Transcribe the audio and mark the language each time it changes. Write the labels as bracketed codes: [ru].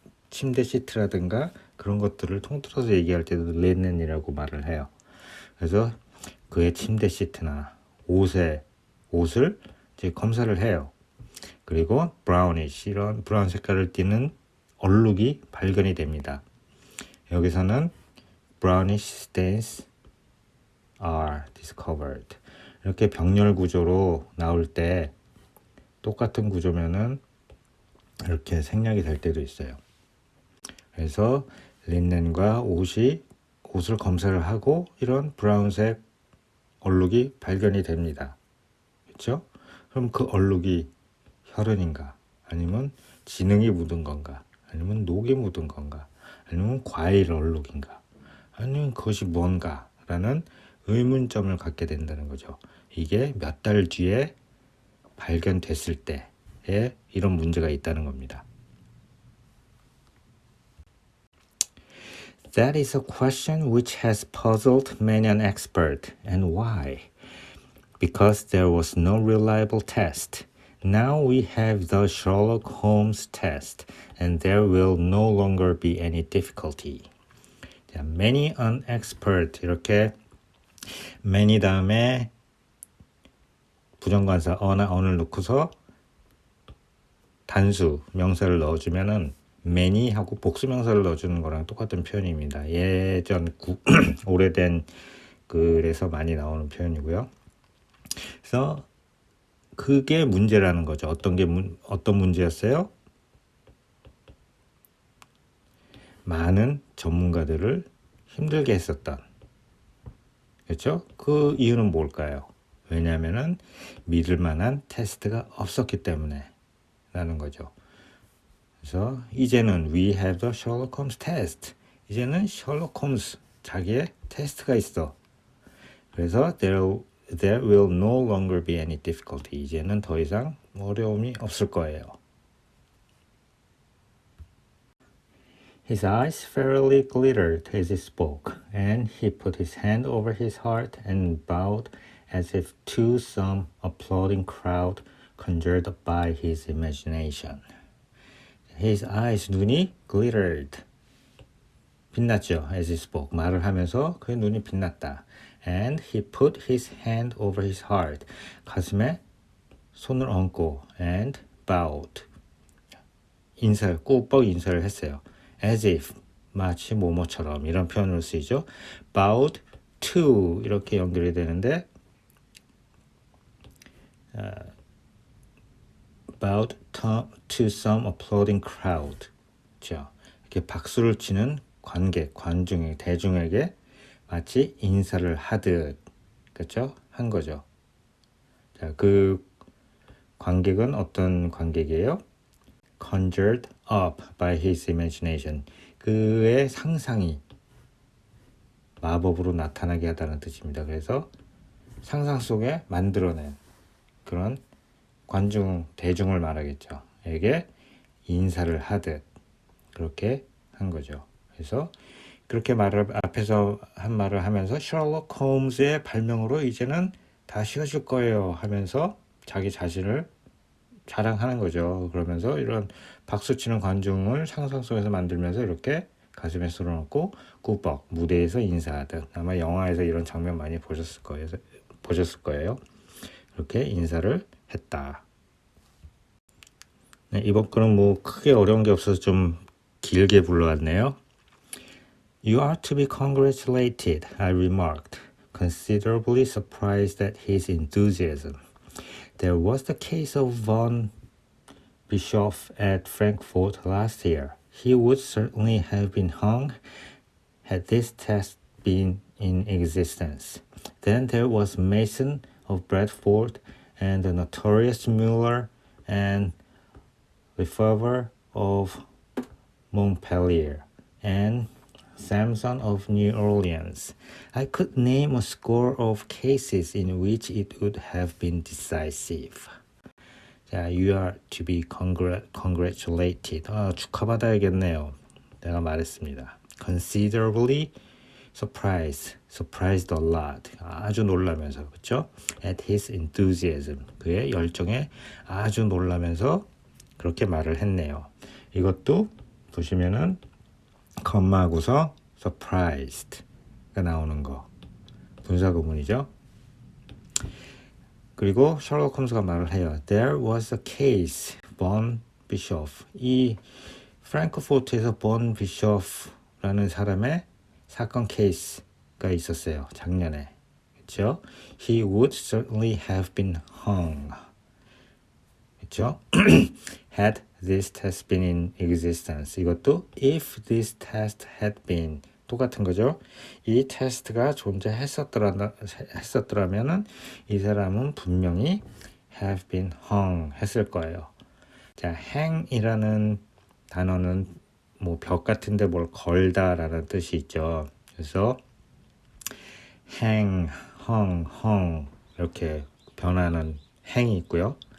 [ko] 침대 시트라든가 그런 것들을 통틀어서 얘기할 때도 linen이라고 말을 해요. 그래서 그의 침대 시트나 옷을 이제 검사를 해요. 그리고 brownish 이런 브라운 색깔을 띠는 얼룩이 발견이 됩니다. 여기서는 [en] brownish stains are discovered. [ko] 이렇게 병렬 구조로 나올 때 똑같은 구조면은 이렇게 생략이 될 때도 있어요. 그래서 린넨과 옷을 검사를 하고 이런 브라운색 얼룩이 발견이 됩니다. 그렇죠? 그럼 그 얼룩이 혈흔인가? 아니면 진흙이 묻은 건가? 아니면 녹이 묻은 건가? 아니면 과일 얼룩인가? 아니면 그것이 뭔가? 라는 의문점을 갖게 된다는 거죠. 이게 몇 달 뒤에 발견됐을 때에 이런 문제가 있다는 겁니다. [en] That is a question which has puzzled many an expert. And why? Because there was no reliable test. Now we have the Sherlock Holmes test, and there will no longer be any difficulty. Many an expert [ko] 이렇게 many 다음에 부정관사 어나 on을 넣고서 단수 명사를 넣어주면은 many 하고 복수명사를 넣어주는 거랑 똑같은 표현입니다. 예전 오래된 글에서 많이 나오는 표현이고요. 그래서 그게 문제라는 거죠. 어떤 문제였어요? 많은 전문가들을 힘들게 했었던. 그렇죠? 그 이유는 뭘까요? 왜냐하면은 믿을 만한 테스트가 없었기 때문에 라는 거죠. 그래서 이제는 [en] we have the Sherlock Holmes test. [ko] 이제는 셜록 홈스 자기의 테스트가 있어. 그래서 [en] there will no longer be any difficulty. [ko] 이제는 더 이상 어려움이 없을 거예요. [en] His eyes fairly glittered as he spoke, and he put his hand over his heart and bowed as if to some applauding crowd conjured by his imagination. His eyes, [ko] 눈이 [en] glittered. [ko] 빛났죠. [en] As he spoke. [ko] 말을 하면서 그의 눈이 빛났다. [en] And he put his hand over his heart. [ko] 가슴에 손을 얹고 [en] and bowed. [ko] 꾸벅 인사를 했어요. [en] As if, [ko] 마치 뭐뭐처럼 이런 표현으로 쓰이죠. Bowed [en] to [ko] 이렇게 연결이 되는데 [en] about to some applauding crowd. [ko] 그렇죠? 이렇게 박수를 치는 관객, 관중에게, 대중에게 마치 인사를 하듯, 그렇죠? 한 거죠. 자, 그 관객은 어떤 관객이에요? [en] Conjured up by his imagination. [ko] 그의 상상이 마법으로 나타나게 하다는 뜻입니다. 그래서 상상 속에 만들어낸 그런 관중, 대중을 말하겠죠. 에게 인사를 하듯 그렇게 한 거죠. 그래서 그렇게 말을 앞에서 한 말을 하면서 셜록 홈즈의 발명으로 이제는 다 쉬워질 거예요 하면서 자기 자신을 자랑하는 거죠. 그러면서 이런 박수치는 관중을 상상 속에서 만들면서 이렇게 가슴에 쓸어넣고 꾸벅 무대에서 인사하듯 아마 영화에서 이런 장면 많이 보셨을 거예요. 이렇게 인사를 했다. 네, 이번 거는 뭐 크게 어려운 게 없어서 좀 길게 불러왔네요. [en] You are to be congratulated, I remarked, considerably surprised at his enthusiasm. There was the case of von Bischoff at Frankfurt last year. He would certainly have been hung had this test been in existence. Then there was Mason of Bradford and the notorious Mueller and Lefebvre of Montpellier and Samson of New Orleans. I could name a score of cases in which it would have been decisive. [ko] 자, [en] you are to be congratulated. [ko] 축하받아야겠네요. 내가 말했습니다. [en] Considerably surprised a lot. [ko] 아주 놀라면서, 그렇죠? [en] At his enthusiasm. [ko] 그의 열정에 아주 놀라면서 그렇게 말을 했네요. 이것도 보시면은 컴마하고서 surprised가 나오는 거 분사구문이죠. 그리고 셜록 홈즈가 말을 해요. [en] There was a case, von Bischoff. [ko] 이 프랑크포트에서 von Bischoff라는 사람의 사건 케이스가 있었어요. 작년에. 그렇죠? [en] He would certainly have been hung. [ko] 그렇죠? [en] Had this test been in existence. [ko] 이것도 [en] if this test had been [ko] 똑같은 거죠. 이 테스트가 존재했었더라면은 이 사람은 분명히 [en] have been hung [ko] 했을 거예요. 자, hang이라는 단어는 뭐 벽 같은데 뭘 걸다라는 뜻이 있죠. 그래서 hang, hung 이렇게 변하는 hang이 있고요.